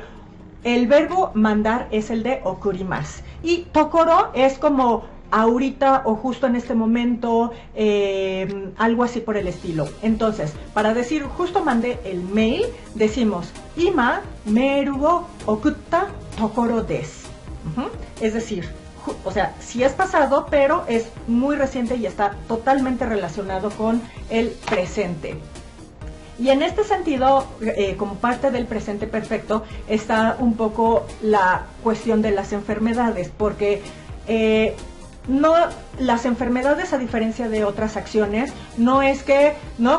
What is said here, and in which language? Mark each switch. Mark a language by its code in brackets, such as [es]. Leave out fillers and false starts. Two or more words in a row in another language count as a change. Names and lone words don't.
[es] El verbo mandar es el de okurimasu. Y tokoro es como ahorita o justo en este momento, algo así por el estilo. Entonces, para decir justo mandé el mail, decimos [ja] 今メールを送ったところです. [es] Es decir, o sea, sí es pasado, pero es muy reciente y está totalmente relacionado con el presente. Y en este sentido, como parte del presente perfecto, está un poco la cuestión de las enfermedades, porque no, las enfermedades, a diferencia de otras acciones, no es que, ¿no?